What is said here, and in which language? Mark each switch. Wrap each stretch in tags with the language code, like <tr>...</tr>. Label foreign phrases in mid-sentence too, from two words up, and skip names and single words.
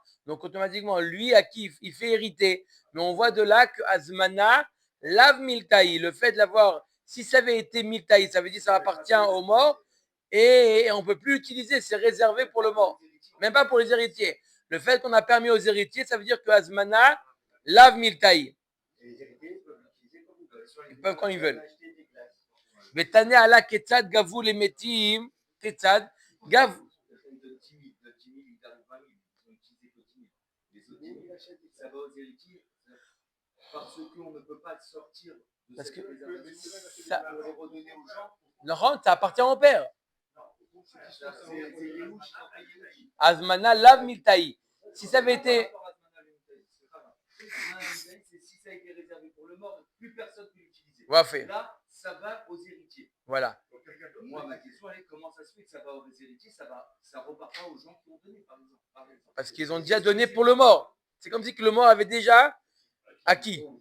<fr>Donc, automatiquement, lui, acquis, il fait hériter. Mais on voit de là que</fr> <arc>הזמנה לאו מילתא,</arc> <fr>le fait de l'avoir, si ça avait été Miltaï, ça veut dire que ça appartient au mort, et on ne peut plus l'utiliser, c'est réservé pour le mort. Même pas pour les héritiers. Le fait qu'on a permis aux héritiers, ça veut dire que</fr> <arc>הזמנה לאו מילתא.</arc> <fr>Ils peuvent quand ils veulent.</fr> <he>ותנא עלה כיצד גבו les מתים, כיצד גב.</he> <fr>Ça va aux héritiers parce qu'on ne peut pas sortir de parce cette que ça va les redonner aux gens. Laurent, ça appartient au père.</fr> <arc>הזמנה לאו מילתא.</arc> <fr>Si ça avait été. Si ça a été réservé pour le mort, plus personne ne peut l'utiliser. Ouais, là, ça va aux héritiers. Voilà. Moi, ma question est comment ça se fait que ça va aux héritiers, ça repart pas aux gens qui ont donné, par exemple. Parce qu'ils ont déjà donné pour le mort. C'est comme si que le mort avait déjà acquis.</fr>